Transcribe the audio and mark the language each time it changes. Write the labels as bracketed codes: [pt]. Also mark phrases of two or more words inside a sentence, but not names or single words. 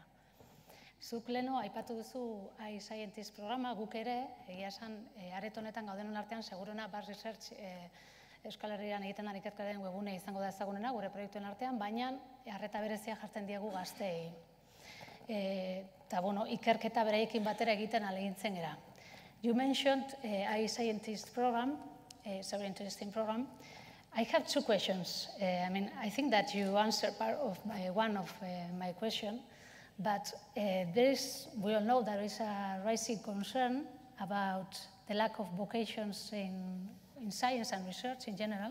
[eu] Zuk leno aipatu duzu iScientist programa, guk ere, egia esan, aret honetan gaudenen artean, seguruna Bas Research Euskal Herrian egiten den ikerketaren webgune izango da ezagunena, gure proiektuen artean, baina arreta berezia jartzen diegu gazteei. Eta, bueno, ikerketa beraiekin batera egiten ahalegintzen gara. [en] You mentioned iScientist program, it's a very interesting program. I have two questions. I think that you answered part of one of my question, but we all know there is a rising concern about the lack of vocations in science and research in general.